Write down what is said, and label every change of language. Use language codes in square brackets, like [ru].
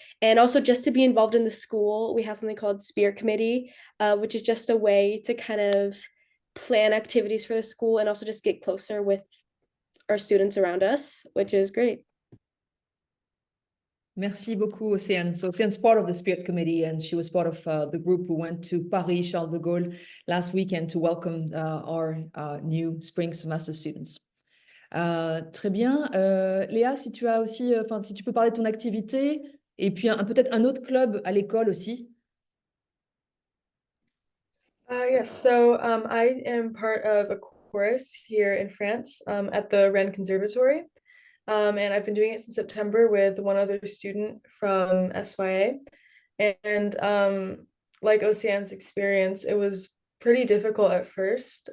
[en] And also, just to be involved in the school, we have something called Spirit Committee, which is just a way to kind of plan activities for the school and also just get closer with our students around us, which is great. [fr] Merci beaucoup, Océane. [en] So Océane's part of the Spirit Committee, and she was part of the group who went to Paris, Charles de Gaulle last weekend to welcome our new spring semester students. [fr] Très bien. Léa, si tu as aussi, si tu peux parler de ton activité, et puis peut-être un autre club à l'école aussi. [en] Yes, so I am part of a chorus here in France at the Rennes Conservatory. And I've been doing it since September with one other student from SYA. And like Océane's experience, it was pretty difficult at first.